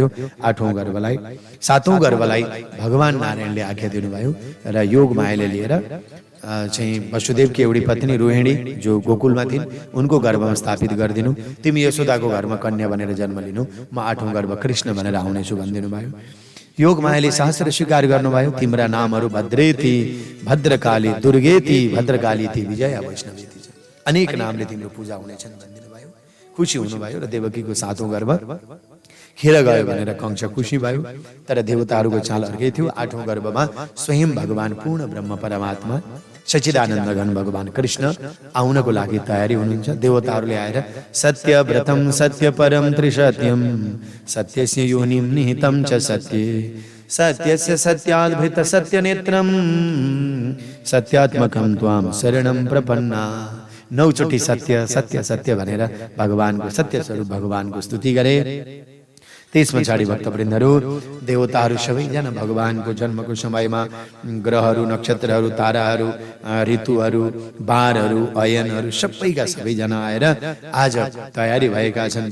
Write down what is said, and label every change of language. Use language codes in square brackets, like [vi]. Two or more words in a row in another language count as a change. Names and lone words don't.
[ne] 8औं गर्भलाई 7औं गर्भलाई भगवान नारायणले आज्ञा दिनुभयो र योग मायाले लिएर चाहिँ वसुदेवकी एउटी पत्नी रोहिणी जो गोकुलमा थिइन् उनको गर्भमा स्थापित गरिदिनु। तिमी यशोदाको घरमा कन्या बनेर जन्म लिनु, म 8औं गर्भ कृष्ण भनेर आउनेछु भनिदिनु भयो। योग मायाले शास्त्र स्वीकार गर्नुभयो। तिम्रा नामहरू भद्रेति, भद्रकाली, दुर्गेति, भद्रकाली थी, विजया वैष्णवी थी, अनेक नामले तिम्रो पूजा हुनेछन् भनिदिनु भयो। खुसी हुनुभयो र देवकीको 7औं गर्भ खेर गयो भनेर कंस खुसी भयो। तर देवताहरूको चाल अर्कै थियो। 8औं गर्भमा स्वयं भगवान पूर्ण ब्रह्म परमात्मा सच्चिदानन्द घन भगवान कृष्ण आउनको लागि तयारी हुनुहुन्छ। देवताहरूले आएर [sa] सत्य व्रतम सत्य परम त्रिसत्यम सत्यस्य योनिम निहितम च सत्ये सत्यस्य सत्याद्भृत सत्य नेत्रम सत्यात्मकम त्वाम शरणम प्रपन्ना। [ne] 9 चोटि सत्य सत्य सत्य भनेर भगवानको सत्य स्वरूप भगवानको स्तुति गरे। त्यस पछाडि भक्तवृन्दहरू देवताहरू सबैजना भगवानको जन्मको समयमा ग्रहहरू, नक्षत्रहरू, ताराहरू, ऋतुहरू, बारहरू, अयनहरू सबैका सबैजना आएर आज तयारी भएका छन्।